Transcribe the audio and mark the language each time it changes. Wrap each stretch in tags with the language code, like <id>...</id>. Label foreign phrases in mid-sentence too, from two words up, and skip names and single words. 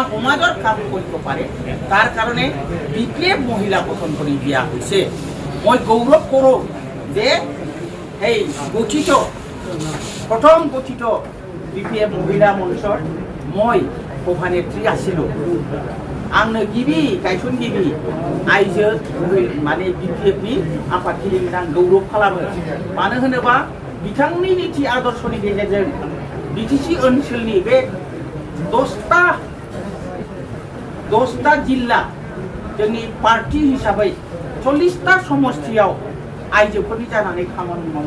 <as>সমাজৰ কাম কৰিব পাৰে তাৰ কাৰণে বিপ্লৱ মহিলা গঠন কৰি দিয়া হৈছে মই গৌৰৱ কৰোঁ যে এই গঠিত প্ৰথম গঠিত বিপ্লৱ মহিলা মঞ্চৰ মই সভানেত্ৰী আছিলোঁ</as> <brx>आंनो गिबि गायसनगिरि आइजो माने बिपिएफनि आफादगिरि आं गौरव खालामो मानो होनोबा बिथांनि नीति आदर्शनि गेजेरजों बिटिसि ओनसोलनि बे 10टा जिल्ला जोंनि पार्टी हिसाबै 40टा समष्टियाव आइजोफोरनि जानानै खामानि मावनो</brx>